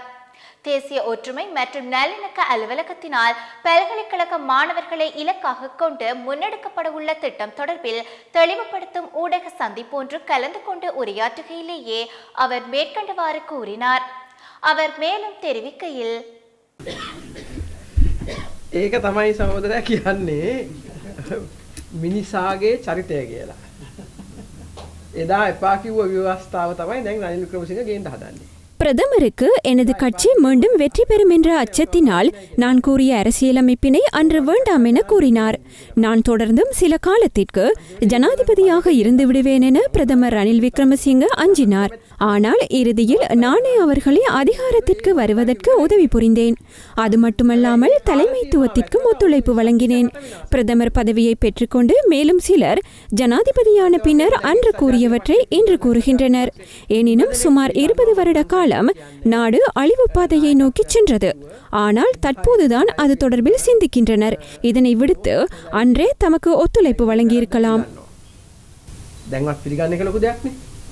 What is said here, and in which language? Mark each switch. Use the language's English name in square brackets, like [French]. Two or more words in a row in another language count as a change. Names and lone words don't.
[Tamil] தேசிய ஒற்றுமை மற்றும் நல்லிணக்க அலுவலகத்தினால் பல்கலைக்கழக மாணவர்களை இலக்காக கொண்டு முன்னெடுக்கப்பட உள்ள திட்டம் தொடர்பில் தெளிவுபடுத்தும் ஊடக சந்திப்பு ஒன்று கலந்து கொண்டு உரையாற்றுகையிலேயே அவர் மேற்கண்டவாறு கூறினார். அவர் மேலும் தெரிவிக்கையில், [Sinhala] ඒක තමයි සහෝදරයා කියන්නේ මිනිසාගේ චරිතය කියලා. එදා එපා කිව්ව ව්‍යවස්ථාව තමයි දැන් රනිල් වික්‍රමසිංහ ගේන්න හදන්නේ. [Tamil] பிரதமருக்கு எனது கட்சி மீண்டும் வெற்றி பெறும் என்ற அச்சத்தினால் நான் கூறிய அரசியலமைப்பினை அன்று வேண்டாம் என கூறினார். நான் தொடர்ந்தும் சில காலத்திற்கு ஜனாதிபதியாக இருந்து விடுவேன் என பிரதமர் ரணில் விக்ரமசிங்க அஞ்சினார். ஆனால் இறுதியில் நானே அவர்களை அதிகாரத்திற்கு வருவதற்கு உதவி புரிந்தேன். அது மட்டுமல்லாமல் தலைமைத்துவத்திற்கும் ஒத்துழைப்பு வழங்கினேன். பிரதமர் பதவியை பெற்றுக்கொண்டு மேலும் சிலர் ஜனாதிபதியான பின்னர் அன்று கூறியவற்றை இன்று கூறுகின்றனர். எனினும் சுமார் 20 வருட காலம் நாடு அழிவு பாதையை நோக்கி சென்றது. ஆனால் தற்போதுதான் அது தொடர்பில் சிந்திக்கின்றனர். இதனை விடுத்து அன்றே தமக்கு ஒத்துழைப்பு வழங்கியிருக்கலாம். [Sinhala] දැන්වත් පිළිගන්නේ කලකු දෙයක් නේ.